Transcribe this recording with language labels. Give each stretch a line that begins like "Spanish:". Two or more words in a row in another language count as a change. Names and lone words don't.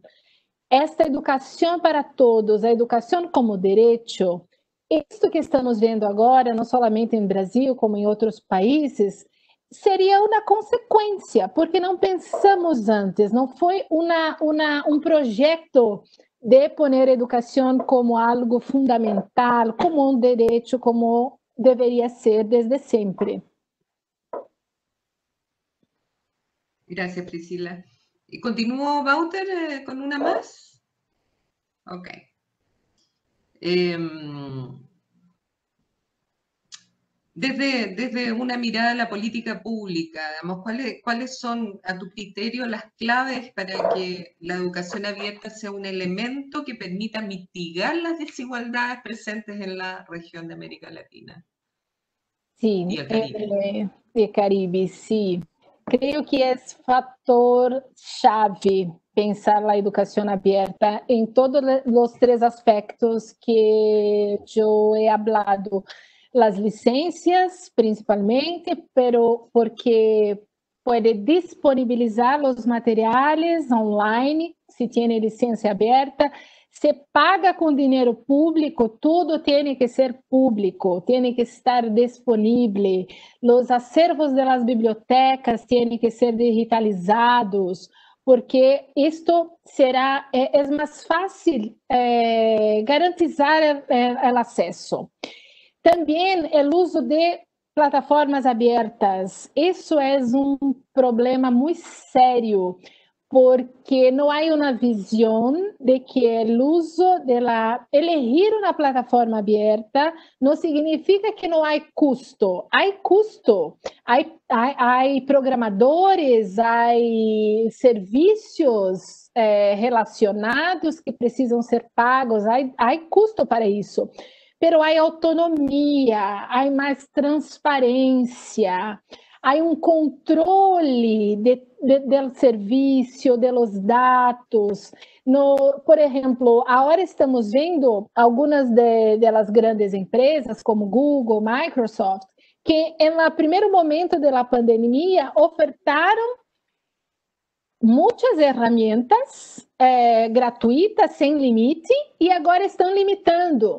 Portuguese: esta educação para todos, a educação como direito, isto que estamos vendo agora, não somente em Brasil, como em outros países, seria uma consequência, porque não pensamos antes, não foi um projeto de poner a educação como algo fundamental, como um direito, como deveria ser desde sempre.
Spanish: Gracias, Priscila. ¿Y continúo, Wouter, con una más? Ok. Desde una mirada a la política pública, digamos, ¿cuáles son, a tu criterio, las claves para que la educación abierta sea un elemento que permita mitigar las desigualdades presentes en la región de América Latina? Sí, y el Caribe. El Caribe, sí.
Portuguese: Creo que é fator chave pensar a educação aberta em todos os 3 aspectos que eu
Spanish: he hablado. Las licencias principalmente, pero porque puede disponibilizar los materiales online, si tiene licencia abierta,
Portuguese: se paga com dinheiro público, tudo tem que ser público, tem que estar disponível, os acervos das bibliotecas têm que ser digitalizados, porque isto será mais fácil garantizar o acesso. Também o uso de plataformas abertas. Isso é um problema muito sério,
Spanish: porque no hay una visión de que el uso de elegir una plataforma abierta no significa que no hay custo. Hay custo, hay programadores, hay servicios relacionados
Portuguese: que precisam ser pagos,
Spanish: hay custo
Portuguese: para isso.
Spanish: Pero hay autonomía, hay más transparencia, hay un controle del serviço, de los dados.
Portuguese: Por exemplo, agora estamos vendo algumas das grandes empresas, como Google, Microsoft, que no primeiro momento da pandemia ofertaram muitas ferramentas gratuitas, sem limite, e agora estão limitando.